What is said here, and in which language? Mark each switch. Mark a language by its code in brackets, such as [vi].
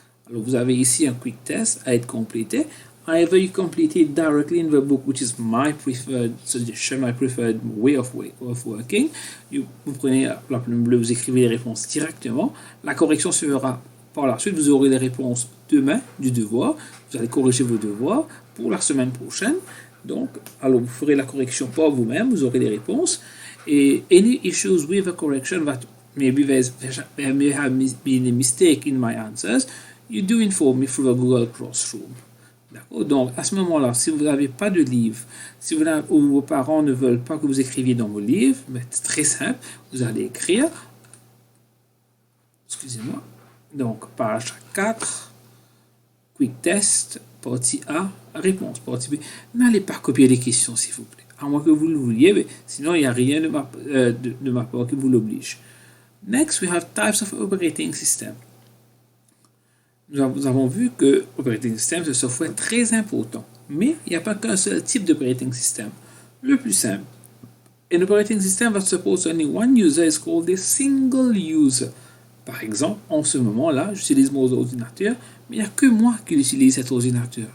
[fr] Alors, vous avez ici un quick test à être complété. [en] Either you complete it directly in the book, which is my preferred suggestion, my preferred way of working. [fr] Vous prenez la plume bleue, vous écrivez les réponses directement. La correction se fera par la suite. Vous aurez les réponses demain du devoir. Vous allez corriger vos devoirs pour la semaine prochaine. Donc, alors vous ferez la correction par vous-même. Vous aurez les réponses. [en] Et any issues with the correction that maybe there may have been a mistake in my answers, you do inform me through the Google Classroom. [fr] D'accord? Donc, à ce moment-là, si vous n'avez pas de livre, si vos parents ne veulent pas que vous écriviez dans vos livres, c'est très simple. Vous allez écrire, excusez-moi, donc page 4, quick test, partie A, réponse, partie B. N'allez pas copier les questions, s'il vous plaît. À moins que vous le vouliez, mais sinon, il n'y a rien de ma part qui vous l'oblige. [en] Next, we have types of operating system. [fr] Nous avons vu que l'operating system, c'est un software très important. Mais il n'y a pas qu'un seul type d'operating system. Le plus simple. [en] An operating system that supports only one user is called a single user. [fr] Par exemple, en ce moment-là, j'utilise mon ordinateur, mais il n'y a que moi qui utilise cet ordinateur.